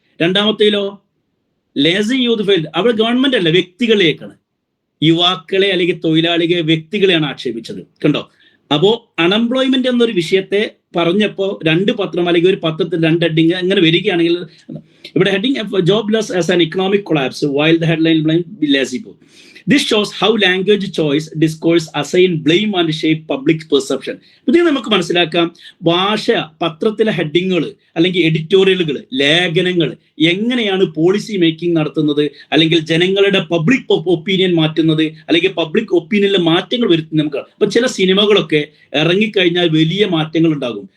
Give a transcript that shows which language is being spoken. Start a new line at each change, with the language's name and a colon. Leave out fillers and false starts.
Malayalam: രണ്ടാമത്തേലോ lazy youth fail, അവിടെ government അല്ല വ്യക്തികളിലേക്കാണ്. യുവാക്കളെ അല്ലെങ്കിൽ തൊഴിലാളികളെ, വ്യക്തികളെയാണ് ആക്ഷേപിച്ചത്. കണ്ടോ? അപ്പോ അൺഎംപ്ലോയ്മെന്റ് എന്നൊരു വിഷയത്തെ പറഞ്ഞപ്പോൾ 2 പത്രം അല്ലെങ്കിൽ ഒരു പത്രത്തിൽ 2 ഹെഡിങ് അങ്ങനെ വരികയാണെങ്കിൽ, ഇവിടെ heading
English: Jobless as an economic collapse while the headline blame ലാസിബോ. This shows how language choice, discourse, assign blame and shape public perception.
Malayalam: ഇത് നമുക്ക് മനസ്സിലാക്കാം. ഭാഷ, പത്രത്തിലെ ഹെഡിങ്ങുകൾ അല്ലെങ്കിൽ എഡിറ്റോറിയലുകൾ, ലേഖനങ്ങൾ എങ്ങനെയാണ് പോളിസി മേക്കിംഗ് നടത്തുന്നത്, അല്ലെങ്കിൽ ജനങ്ങളുടെ പബ്ലിക് ഒപ്പീനിയൻ മാറ്റുന്നത്, അല്ലെങ്കിൽ പബ്ലിക് ഒപ്പീനിയനിൽ മാറ്റങ്ങൾ വരുത്തുന്നത് നമുക്ക്. അപ്പൊ ചില സിനിമകളൊക്കെ ഇറങ്ങിക്കഴിഞ്ഞാൽ വലിയ മാറ്റങ്ങൾ ഉണ്ടാകും.